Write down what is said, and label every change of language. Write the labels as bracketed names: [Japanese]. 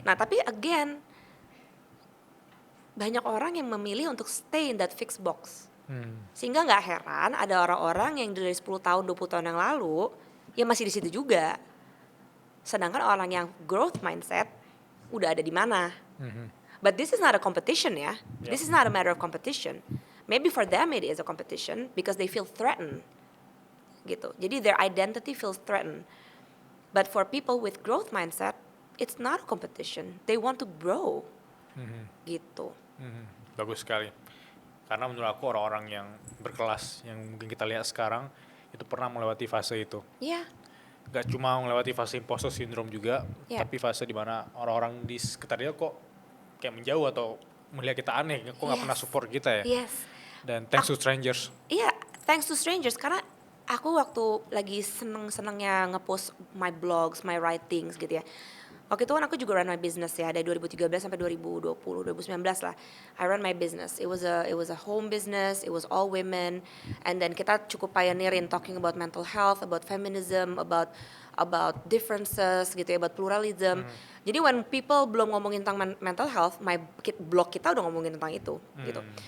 [Indonesian] Nah tapi again, banyak orang yang memilih untuk [English] stay in that fixed box. [Indonesian] Sehingga nggak heran ada orang-orang yang dari 10 tahun, 20 tahun yang lalu, ya masih di situ juga. Sedangkan orang yang growth mindset, udah ada di mana. [English] But this is not a competition ya. Yeah. This is not a matter of competition. Maybe for them it is a competition because they feel threatened. Gitu. Jadi their identity feels threatened. But for people with growth mindset, it's not a competition. They want to grow. Gitu. [Indonesian] Bagus sekali. Karena menurut aku orang-orang yang berkelas yang mungkin kita lihat sekarang itu pernah melewati fase itu. Iya. Gak cuma melewati fase imposter syndrome juga, [English] Yeah. [Indonesian] tapi fase dimana orang-orang di sekitar dia kok kayak menjauh atau melihat kita aneh, kok nggak [English] Yes. [Indonesian] pernah support kita ya. [English] Yes. Dan thanks to strangers. Iya, thanks to strangers. [Indonesian] Karena aku waktu lagi seneng-senengnya ngepost [English] my blogs, my writings [Indonesian] gitu ya. Waktu itu kan aku juga [English] run my business [Indonesian] ya, dari 2013 sampai 2020, 2019 lah. [English] I run my business. It was a home business, it was all women. And then kita cukup pioneer in talking about mental health, about feminism, about differences gitu ya, about pluralism. [Indonesian] Jadi [English] when people [Indonesian] belum ngomongin tentang mental health, blog kita udah ngomongin tentang itu gitu.